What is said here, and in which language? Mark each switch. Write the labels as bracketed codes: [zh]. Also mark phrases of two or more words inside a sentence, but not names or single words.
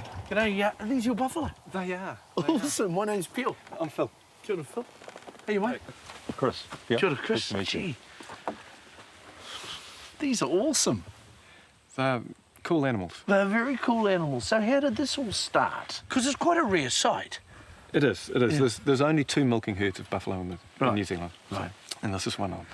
[en] G'day, are these your buffalo? They are. Awesome, my name's Phil. I'm Phil. [mi] Kia ora, [en] Phil. How you, mate? Chris. Yeah. [mi] Kia ora, Chris. [en] Nice to meet you. Gee. These are awesome. They're cool animals. They're very cool animals. So how did this all start? Because it's quite a rare sight. It is. It is. Yeah. There's only 2 milking herds of buffalo in Right. New Zealand. So- Right. And this is one of them.